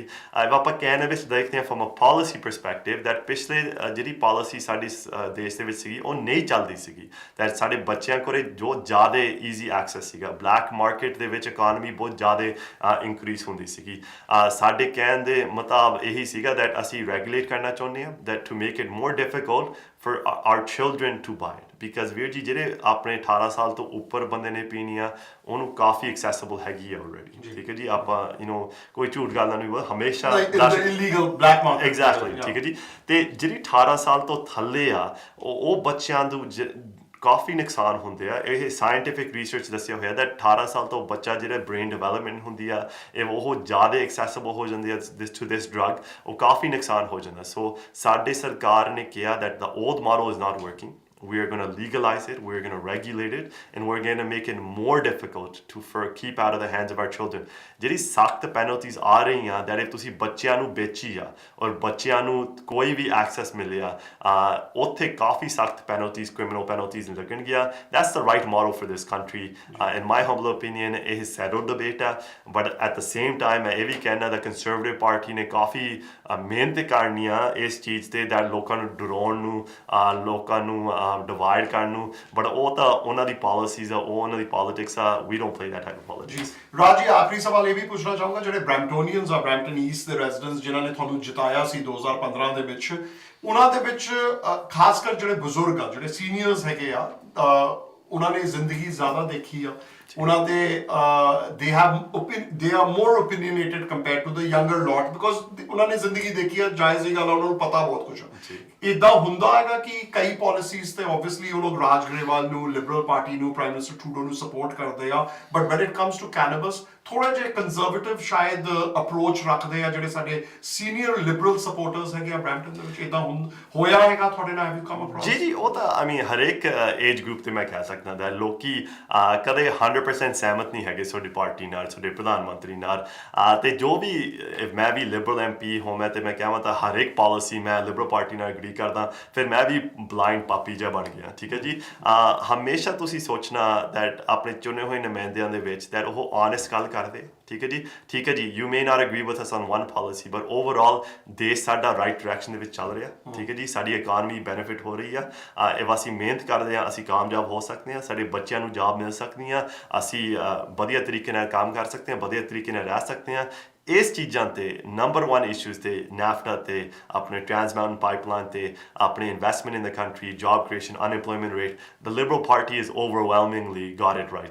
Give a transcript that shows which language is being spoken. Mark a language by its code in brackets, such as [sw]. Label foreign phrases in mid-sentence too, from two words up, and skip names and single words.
[pa] ਆਪਾਂ ਕੈਨੇਬਸ ਦੇਖਦੇ ਹਾਂ [en] from a policy perspective that [pa] ਪਿਛਲੇ ਜਿਹੜੀ ਪਾਲਿਸੀ ਸਾਡੀ ਦੇਸ਼ ਦੇ ਵਿੱਚ ਸੀਗੀ ਉਹ ਨਹੀਂ ਚੱਲਦੀ ਸੀਗੀ। ਦੈਟ ਸਾਡੇ ਬੱਚਿਆਂ ਕੋਲ ਜੋ ਜ਼ਿਆਦਾ [en] easy access [pa] ਸੀਗਾ, [en] black market [pa] ਦੇ ਵਿੱਚ ਇਕਾਨਮੀ ਬਹੁਤ ਜ਼ਿਆਦਾ ਇਨਕਰੀਜ਼ ਹੁੰਦੀ ਸੀਗੀ। ਸਾਡੇ ਕਹਿਣ ਦੇ ਮੁਤਾਬਕ ਇਹੀ ਸੀਗਾ ਦੈਟ ਅਸੀਂ ਰੈਗੂਲੇਟ ਕਰਨਾ ਚਾਹੁੰਦੇ ਹਾਂ [en] that to make it more difficult for our children to buy it, because [pa] ਵੀਰ ਜੀ ਜਿਹੜੇ ਆਪਣੇ 18 ਸਾਲ ਤੋਂ ਉੱਪਰ ਬੰਦੇ ਨੇ ਪੀਣੀ ਆ ਉਹਨੂੰ ਕਾਫੀ ਐਕਸੈਸਿਬਲ ਹੈਗੀ ਆ ਆਲਰੇਡੀ, ਠੀਕ ਹੈ ਜੀ। ਆਪਾਂ ਕੋਈ ਝੂਠ ਗੱਲ ਨਹੀਂ ਬੋਲ, ਹਮੇਸ਼ਾ [en] illegal black market [pa] ਐਗਜ਼ੈਕਟਲੀ, ਠੀਕ ਹੈ ਜੀ। ਤੇ ਜਿਹੜੀ 18 ਸਾਲ ਤੋਂ ਥੱਲੇ ਆ ਉਹ ਬੱਚਿਆਂ ਨੂੰ ਕਾਫੀ ਨੁਕਸਾਨ ਹੁੰਦੇ ਆ। ਇਹ [en] scientific research [pa] ਦੱਸਿਆ ਹੋਇਆ that 18 ਸਾਲ ਤੋਂ ਬੱਚਾ ਜਿਹੜਾ [en] brain development [pa] ਹੁੰਦੀ ਆ ਉਹ ਜ਼ਿਆਦਾ ਐਕਸੈਸਿਬਲ ਹੋ ਜਾਂਦੀ ਆ [en] to this drug, [pa] ਉਹ ਕਾਫੀ ਨੁਕਸਾਨ ਹੋ ਜਾਂਦਾ। ਸੋ ਸਾਡੇ ਸਰਕਾਰ ਨੇ ਕਿਹਾ [en] that the old model is not working. We are going to legalize it, we're going to regulate it, and we're going to make it more difficult to keep out of the hands of our children. [pa] ਜਿਹੜੀ ਸਖਤ ਪੈਨਲਟੀਜ਼ ਆ ਰਹੀਆਂ [en] that if [pa] ਤੁਸੀਂ ਬੱਚਿਆਂ ਨੂੰ ਵੇਚੀ ਆ ਔਰ ਬੱਚਿਆਂ ਨੂੰ ਕੋਈ ਵੀ ਐਕਸੈਸ ਮਿਲਿਆ ਉੱਥੇ ਕਾਫੀ ਸਖਤ ਪੈਨਲਟੀਜ਼, [en] criminal penalties [pa] ਲੱਗਣਗੀਆਂ। [en] That's the right model for this country. In my humble opinion, [pa] ਇਹ [en] settled debate [pa] ਆ, [en] but at the same time [pa] ਮੈਂ ਇਹ ਵੀ ਕਹਿਣਾ [en] that conservative party [pa] ਨੇ ਕਾਫੀ ਮਿਹਨਤ ਕਰਨੀ ਆ ਇਸ ਚੀਜ਼ ਤੇ that ਲੋਕਾਂ ਨੂੰ ਡਰਾਉਣ ਨੂੰ, ਲੋਕਾਂ ਨੂੰ ਡਿਵਾਈਡ ਕਰਨ ਨੂੰ, ਬਟ ਉਹ ਤਾਂ ਉਹਨਾਂ ਦੀ ਪਾਲਿਸੀਜ਼ ਆ, ਉਹ ਉਹਨਾਂ ਦੀ ਪੋਲਿਟਿਕਸ ਆ। [en] we don't play that type of politics. [pa] ਰਾਜੀ, ਆਖਰੀ ਸਵਾਲ ਇਹ ਵੀ ਪੁੱਛਣਾ ਚਾਹੂੰਗਾ, ਜਿਹੜੇ ਬ੍ਰੈਂਪਟੋਨੀਅਨਸ ਆ, ਬ੍ਰੈਂਪਟਨ ਈਸਟ ਦੇ ਰੈਜ਼ੀਡੈਂਟਸ ਜਿਨ੍ਹਾਂ ਨੇ ਤੁਹਾਨੂੰ ਜਿਤਾਇਆ ਸੀ 2015 ਦੇ ਵਿੱਚ, ਉਹਨਾਂ ਦੇ ਵਿੱਚ ਖਾਸ ਕਰ ਜਿਹੜੇ ਬਜ਼ੁਰਗ ਆ, ਜਿਹੜੇ ਸੀਨੀਅਰਸ ਹੈਗੇ ਆ, ਉਹਨਾਂ ਨੇ ਜ਼ਿੰਦਗੀ ਜ਼ਿਆਦਾ ਦੇਖੀ ਆ, ਉਹਨਾਂ ਦੇ [en] they are more opinionated compared to the younger lot because [pa] ਉਹਨਾਂ ਨੇ ਜ਼ਿੰਦਗੀ ਦੇਖੀ ਆ। ਜਾਇਜ਼ ਹੀ ਗੱਲ ਆ, ਉਹਨਾਂ ਨੂੰ ਪਤਾ ਬਹੁਤ ਕੁਝ ਆ। ਇਦਾਂ ਹੁੰਦਾ ਹੈਗਾ ਕਿ ਕਈ ਪਾਲਿਸੀਜ਼ ਤੇ ਆਬਵੀਅਸਲੀ ਉਹ ਲੋਕ ਰਾਜ ਗਰੇਵਾਲ ਨੂੰ, [en] liberal party [pa] ਨੂੰ, [en] prime minister [pa] ਟਰੂਡੋ ਨੂੰ ਸਪੋਰਟ ਕਰਦੇ ਆ, ਬਟ [en] when it comes to cannabis [pa] ਥੋੜਾ ਜਿਹਾ ਕੰਜ਼ਰਵੇਟਿਵ ਸ਼ਾਇਦ ਅਪਰੋਚ ਰੱਖਦੇ ਆ ਜਿਹੜੇ ਸਾਡੇ [en] senior liberal supporters [pa] ਹੈਗੇ ਆ ਬ੍ਰੈਂਪਟਨ ਦੇ ਵਿੱਚ। ਇਦਾਂ ਹੋਇਆ ਹੈਗਾ ਤੁਹਾਡੇ ਨਾਲ? [en] have you come across? [pa] ਜੀ ਉਹ ਤਾਂ ਹਰੇਕ [en] age group [pa] ਤੇ ਮੈਂ ਕਹਿ ਸਕਦਾ that ਲੋਕੀ ਕਦੇ 100% ਸਹਿਮਤ ਨਹੀਂ ਹੈਗੇ ਤੁਹਾਡੀ ਪਾਰਟੀ ਨਾਲ, ਤੁਹਾਡੇ ਪ੍ਰਧਾਨ ਮੰਤਰੀ ਨਾਲ। ਤੇ ਜੋ ਵੀ ਮੈਂ ਵੀ [en] liberal MP [pa] ਹੋਵਾਂ ਤੇ ਮੈਂ ਕਹਾਂ ਤਾਂ ਹਰ ਇੱਕ ਪਾਲਿਸੀ ਮੈਂ [en] liberal party [pa] ਨਾਲ ਐਗਰੀ ਕਰਦਾ, ਫਿਰ ਮੈਂ ਵੀ [en] blind puppy [pa] ਜਿਹਾ ਬਣ ਗਿਆ, ਠੀਕ ਹੈ ਜੀ। ਹਮੇਸ਼ਾ ਤੁਸੀਂ ਸੋਚਣਾ that ਆਪਣੇ ਚੁਣੇ ਹੋਏ ਨੁਮਾਇੰਦਿਆਂ ਦੇ ਵਿੱਚ that ਉਹ honest ਗੱਲ ਕਰਦੇ, ਠੀਕ ਹੈ ਜੀ। ਠੀਕ ਹੈ ਜੀ, [en] you may not agree with us on one policy, but overall [pa] ਦੇਸ਼ ਸਾਡਾ ਰਾਈਟ ਡਾਇਰੈਕਸ਼ਨ ਦੇ ਵਿੱਚ ਚੱਲ ਰਿਹਾ, ਠੀਕ ਹੈ ਜੀ। ਸਾਡੀ ਇਕਾਨਮੀ ਬੈਨੀਫਿਟ ਹੋ ਰਹੀ ਆ। if ਅਸੀਂ ਮਿਹਨਤ ਕਰਦੇ ਹਾਂ ਅਸੀਂ ਕਾਮਯਾਬ ਹੋ ਸਕਦੇ ਹਾਂ, ਸਾਡੇ ਬੱਚਿਆਂ ਨੂੰ ਜੌਬ ਮਿਲ ਸਕਦੀਆਂ, ਅਸੀਂ ਵਧੀਆ ਤਰੀਕੇ ਨਾਲ ਕੰਮ ਕਰ ਸਕਦੇ ਹਾਂ, ਵਧੀਆ ਤਰੀਕੇ ਨਾਲ ਰਹਿ ਸਕਦੇ ਹਾਂ। ਇਸ ਚੀਜ਼ਾਂ ਤੇ ਨੰਬਰ 1 ਇਸ਼ੂਜ਼ ਤੇ NAFTA ਤੇ ਆਪਣੇ [en] ਟ੍ਰਾਂਸ ਮਾਊਂਟਨ ਪਾਈਪਲਾਈਨ ਤੇ ਆਪਣੇ investment in the country, job creation, unemployment rate, the liberal party is overwhelmingly got it right.